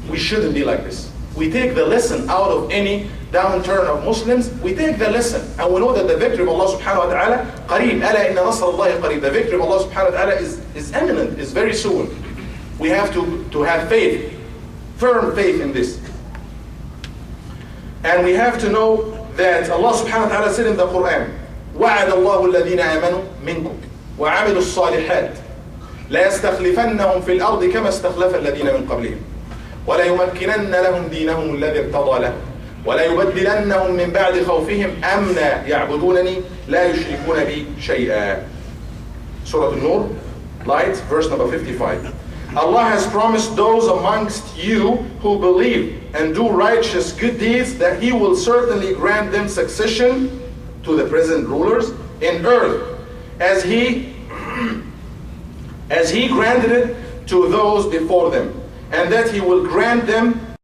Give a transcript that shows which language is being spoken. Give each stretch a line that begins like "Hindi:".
English: We shouldn't be like this. We take the lesson out of any downturn of Muslims. We take the lesson, and we know that the victory of Allah subhanahu wa ta'ala qareeb.
Arabic: أَلَا إِنَّ نَصْرَ اللَّهِ قَرِيب.
English: The victory of Allah subhanahu wa ta'ala is imminent, is very soon. We have to have faith, firm faith in this. And we have to know that Allah subhanahu wa ta'ala said in the Quran,
Arabic: وَعَدَ اللَّهُ الَّذِينَ آمَنُوا مِنْكُمْ وَعَمِلُوا الصَّالِحَاتِ لا يستخلفنهم في الأرض كما استخلف الذين من قبلهم ولا يمكنن لهم دينهم الذي ارتضى لهم ولا يبدلنهم من بعد خوفهم أمنا يعبدونني لا يشركون بي شيئا.
English: Surah An-Nur, light, verse number 55. Allah has promised those amongst you who believe and do righteous good deeds that He will certainly grant them succession to the present rulers in earth, as He granted it to those before them, and that He will grant them